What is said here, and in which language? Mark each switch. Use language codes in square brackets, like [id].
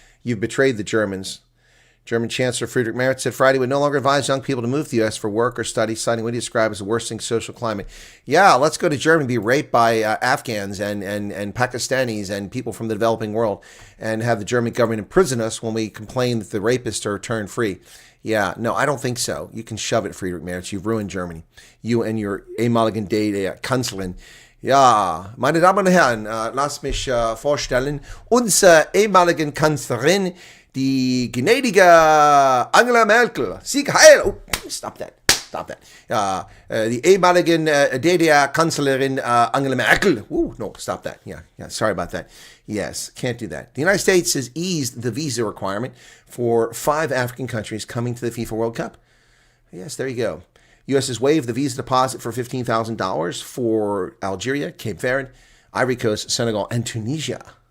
[en] You've betrayed the Germans. German Chancellor Friedrich Merz said Friday would no longer advise young people to move to the U.S. for work or study, citing what he described as the worsening social climate. Yeah, let's go to Germany and be raped by Afghans and Pakistanis and people from the developing world and have the German government imprison us when we complain that the rapists are turned free. Yeah, no, I don't think so. You can shove it, Friedrich Merz. You've ruined Germany. You and your [de] ehemaligen Kanzlerin. Ja, meine Damen und Herren, lass mich vorstellen, unsere ehemaligen Kanzlerin, die gnädige Angela Merkel. Sieg heil! [en] Oh, stop that. [de] Die ehemaligen DDR-Kanzlerin Angela Merkel. [en] Ooh, no, stop that. Yeah, sorry about that. Yes, can't do that. The United States has eased the visa requirement for 5 African countries coming to the FIFA World Cup. Yes, there you go. U.S. has waived the visa deposit for $15,000 for Algeria, Cape Verde, Ivory Coast, Senegal, and Tunisia.